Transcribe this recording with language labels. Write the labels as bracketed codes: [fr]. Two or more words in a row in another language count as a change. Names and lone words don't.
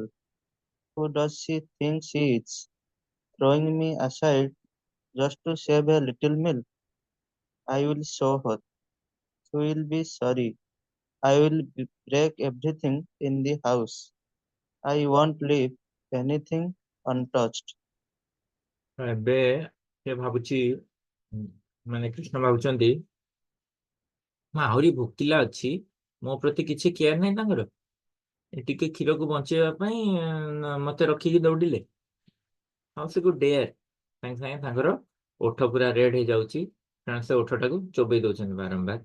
[en] Who does she think she is? Throwing me aside just to save a little milk? I will show her. She will be sorry. I will break everything in the house. I won't leave anything untouched. [or] ଏବେ ସେ ଭାବୁଛି ମାନେ କୃଷ୍ଣ ଭାବୁଛନ୍ତି ମୁଁ ଆହୁରି ଭୋକିଲା ଅଛି, ମୋ ପ୍ରତି କିଛି କେୟାର ନାହିଁ ତାଙ୍କର। ଟିକେ କ୍ଷୀରକୁ ବଞ୍ଚେଇବା ପାଇଁ ମତେ ରଖିକି ଦୌଡ଼ିଲେ। ଆଉ ସେ ଡେୟାର ସାଙ୍ଗେ ସାଙ୍ଗେ ତାଙ୍କର ଓଠ ପୁରା ରେଡ୍ ହେଇଯାଉଛି, କାରଣ ସେ ଓଠଟାକୁ ଚୋବେଇ ଦଉଛନ୍ତି ବାରମ୍ବାର।